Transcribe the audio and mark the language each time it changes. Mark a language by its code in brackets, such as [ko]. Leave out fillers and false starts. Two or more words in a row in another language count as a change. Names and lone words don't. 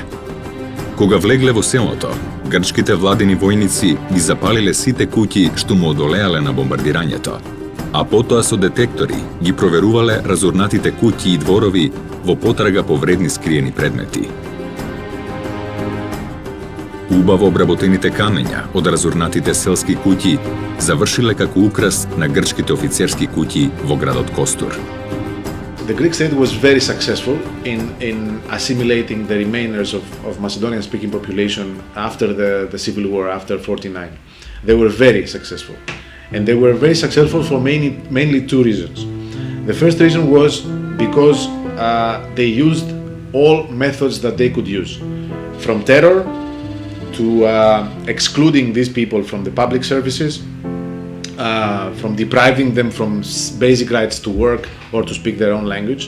[mk] Кога влегле во селото, грчките владини војници ги запалиле сите куќи што му одолеале на бомбардирањето, а потоа со детектори ги проверувале разурнатите куќи и дворови во потрага по вредни скриени предмети. Убаво обработените камења од разурнатите селски куќи завршиле како украс на грчките офицерски куќи во градот Костур. [en] The Greek state was very successful in assimilating the remainers of Macedonian-speaking population after the civil war, after 49. They were very successful. And they were very successful for mainly two reasons. The first reason was because they used all methods that they could use, from terror to excluding these people from the public services, from depriving them from basic rights to work or to speak their own language.